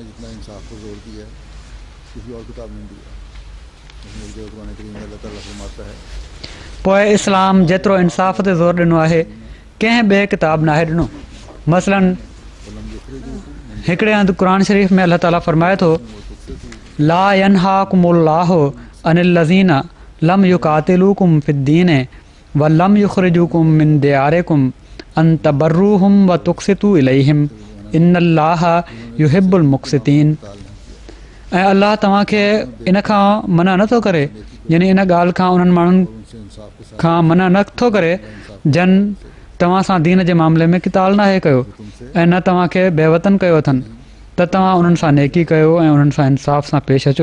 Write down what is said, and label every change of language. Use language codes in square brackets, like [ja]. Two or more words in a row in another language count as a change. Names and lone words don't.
[sd] पोइ इस्लाम जेतिरो इंसाफ़ ते ज़ोर ॾिनो आहे कंहिं ॿिए किताब नाहे ॾिनो। मसलन हिकिड़े हंधि क़ुर शरीफ़ में अल्लाह ताला फ़रमाए थो, [ar] لا ينهاكم الله عن الذين لم يقاتلوكم في الدين ولم يخرجوكم من دياركم أن تبروهم وتقسطوا إليهم إن الله يحب المقسطين. [sd] ऐं अल्लाह तव्हांखे इन खां मना नथो करे, यानी इन ॻाल्हि खां उन्हनि माण्हुनि खां मना नथो करे जन तव्हां सां दीन जे मामले में किताल नाहे कयो ऐं न तव्हांखे बेवतन कयो अथनि, त तव्हां उन्हनि सां नेकी कयो ऐं उन्हनि सां इंसाफ़ सां पेश अचो।